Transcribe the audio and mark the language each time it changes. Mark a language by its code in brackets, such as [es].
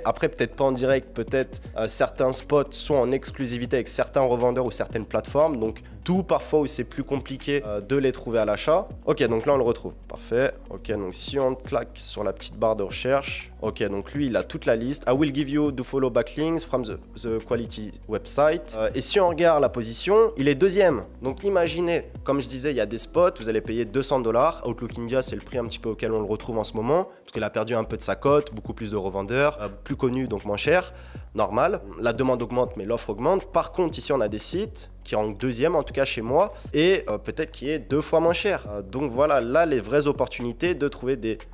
[fr] Après peut-être pas en direct, peut-être certains spots sont en exclusivité avec certains revendeurs ou certaines plateformes. Donc d'où parfois où c'est plus compliqué de les trouver à l'achat. Ok, donc là on le retrouve. Parfait. Ok, donc si on claque sur la petite barre de recherche. Ok, donc lui il a toute la liste. [en] I will give you do follow backlinks from the quality website. [fr] Et si on regarde la position, il est deuxième. Donc imaginez, comme je disais, il y a des spots, vous allez payer 200 $. Outlook India, c'est le prix un petit peu auquel on le retrouve en ce moment, parce qu'il a perdu un peu de sa cote, beaucoup plus de revendeurs, plus connus, donc moins cher. Normal. La demande augmente, mais l'offre augmente. Par contre, ici, on a des sites qui rankent deuxième, en tout cas chez moi, et peut-être qui est 2 fois moins cher. Donc voilà, là, les vraies opportunités de trouver des